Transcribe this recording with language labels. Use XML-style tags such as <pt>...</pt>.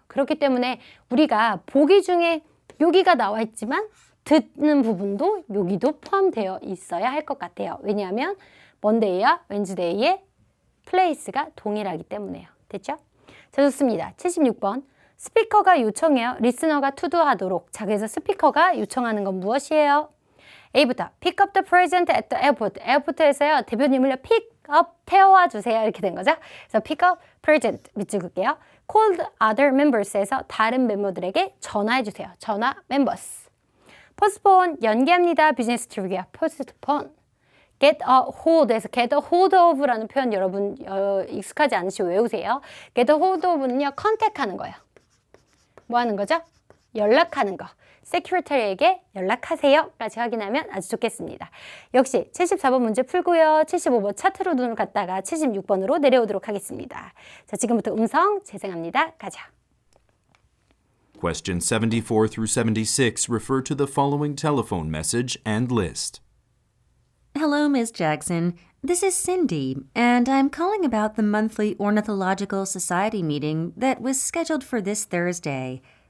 <ko>그렇기 때문에 우리가 보기 중에 여기가 나와 있지만 듣는 부분도 여기도 포함되어 있어야 할 것 같아요. 왜냐하면 먼데이와 웬즈데이의 플레이스가 동일하기 때문에요. 됐죠? 자, 좋습니다. 76번. 스피커가 요청해요. 리스너가 투두하도록. 자, 그래서 스피커가 요청하는 건 무엇이에요?</ko> <en>A부터 pick up the present at the airport.</en> <ko>에어포트에서요. 대표님을요. pick up, 태워와 주세요. 이렇게 된 거죠. 그래서 pick up present 밑줄 긋게요.</ko> <en>call other members</en> <ko>에서 다른 멤버들에게 전화해 주세요. 전화 members. postpone 연기합니다. 비즈니스 트립이야. postpone. get a hold에서</ko> <en>get a hold of</en> <ko>라는 표현 여러분 익숙하지 않으시고 외우세요. get a hold of는요. 컨택하는 거예요. 뭐 하는 거죠? 연락하는 거. secretary에게 연락하세요까지 확인하면 아주 좋겠습니다. 역시 74번 문제 풀고요. 75번 차트로 눈을 갔다가 76번으로 내려오도록 하겠습니다. 자, 지금부터 음성 재생합니다. 가자.</ko> <en>Question 74 through 76 refer to the following telephone message and list. Hello, Ms. Jackson. This is Cindy, and I'm calling about the monthly Ornithological Society meeting that was scheduled for this Thursday.</en>